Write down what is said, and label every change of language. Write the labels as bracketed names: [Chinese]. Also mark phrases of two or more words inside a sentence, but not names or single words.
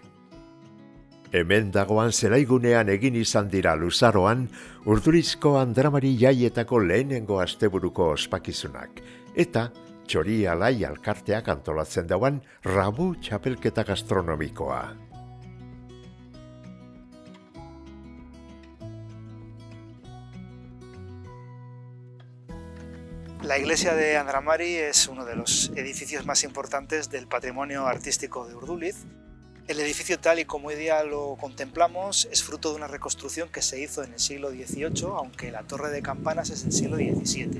[Basque] Hemen dagoan zelaigunean egin izan dira luzaroan Urdurizko Andramari jaietako lehenengo asteburuko ospakizunak, eta Txori Alai alkarteak antolatzen dauan Rabu txapelketa gastronomikoa. [Spanish] La iglesia de Andramari es uno de los edificios más importantes del patrimonio artístico de Urduliz. El edificio tal y como hoy día lo contemplamos es fruto de una reconstrucción que se hizo en el siglo XVIII, aunque la torre de campanas es del siglo XVII.